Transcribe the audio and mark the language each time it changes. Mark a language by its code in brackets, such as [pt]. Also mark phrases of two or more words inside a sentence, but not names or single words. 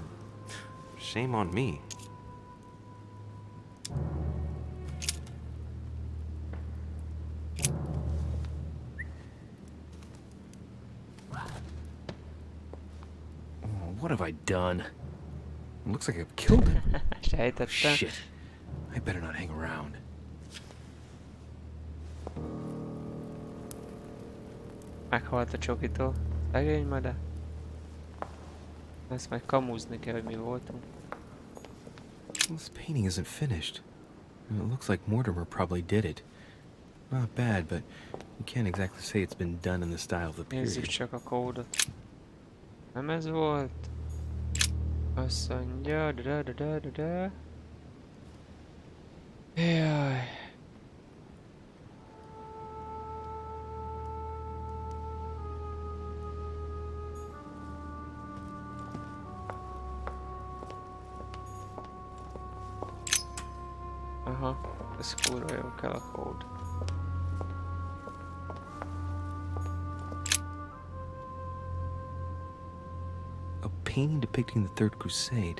[en] Shame on me. What have I done? It looks like I've killed him. [hu] Sejtettem. [en] Shit. I better not hang around. [hu] Meghalt a csokitól. Szegény mede. Ezt meg kamúzni kell, hogy mi voltunk. [en] This painting isn't finished. It looks like Mortimer probably did it. Not bad, but you can't exactly say it's been done in the style of the [hu] Nézzük [en] period. [hu] csak a kódot. Nem ez volt? Azt mondja, da. Jaj. Aha, ez kurva jó kell a kód. [en] A painting depicting the Third Crusade.